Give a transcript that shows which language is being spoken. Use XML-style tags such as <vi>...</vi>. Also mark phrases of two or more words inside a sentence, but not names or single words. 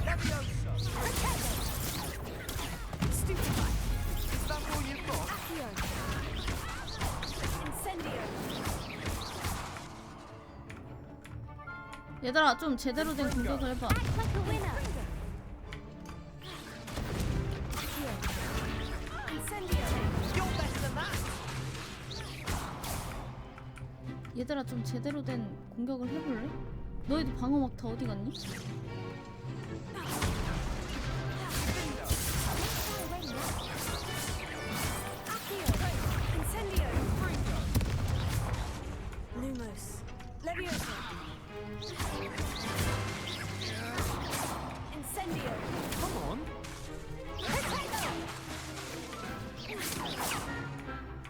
<ko>얘들아 좀 제대로 된 공격을 해봐. 얘들아 좀 제대로 된 공격을 해볼래? 너희들 방어막 다 어디 갔니?</ko> <la>Lumos. Leviosa. Incendio.</la> <en>Come on.</en>